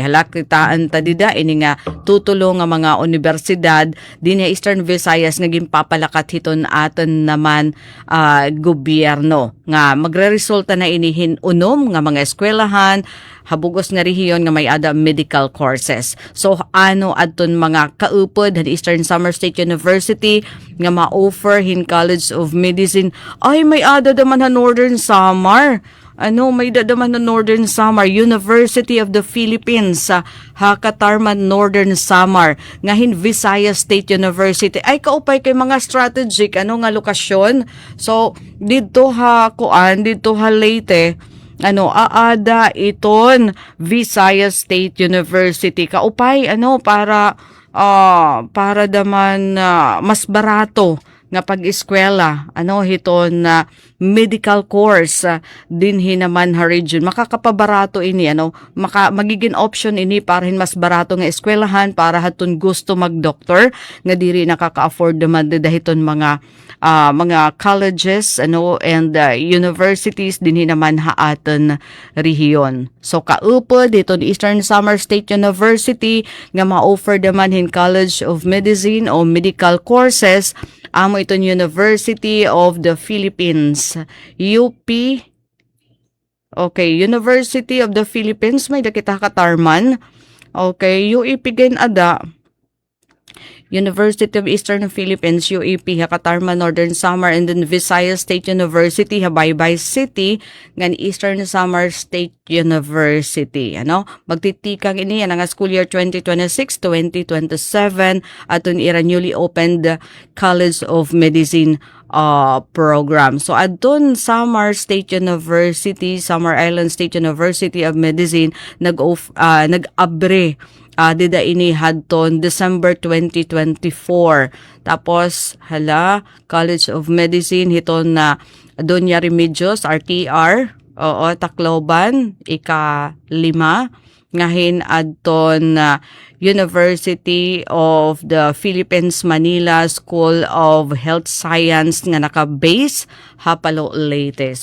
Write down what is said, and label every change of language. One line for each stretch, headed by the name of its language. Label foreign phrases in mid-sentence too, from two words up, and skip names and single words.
Waray: Halakitaan ta dida ini nga tutulong nga mga universidad din sa Eastern Visayas nga ginpapalakat hiton aton naman gobyerno nga magre-resulta na inihin unom nga mga eskwelahan habugos nga rehiyon nga may ada
English: medical courses.
Waray: So ano adton mga kaupod sa Eastern Samar State University nga ma-offer hin College of Medicine ay may ada daman sa Northern Samar. May dadaman na Northern Samar, University of the Philippines, sa Hakatarman, Northern Samar, ngahin Visayas State University. Ay kaupay kay mga strategic, nga lokasyon. So, dito ha Leyte, aada iton Visayas State University. Kaupay, para daman mas barato nga pag-eskwela, hiton medical course din hinaman ha region. Makakapabarato ini, magiging option ini para mas barato nga eskwelahan para haton gusto mag-doktor nga diri nakaka-afford naman dahiton mga
English: colleges and universities
Waray: din hinaman ha aton rehiyon. So kaupod diton Eastern Samar State University nga ma-offer naman hin College of Medicine o
English: medical courses
Waray: amo iton University of the Philippines, UP. Okay, University of the Philippines may dakita Katarman. Okay, UEP gen ada. University of Eastern Philippines, UEP, Hakatarman, Northern Samar, and then Visayas State University, Habaybay City, ngan Eastern Samar State University. Magtitikang ini ang
English: school year
Waray: 2026-2027 aton ira
English: newly opened College of Medicine program.
Waray: So adton Samar State University, Samar Island State University of Medicine nag-abre dida ini hadton December 2024. Tapos College of Medicine hiton na Doña Remedios RTR Tacloban ika-5 ngahin adton University of the Philippines Manila School of Health Science nga naka-base Hapalo Leyte.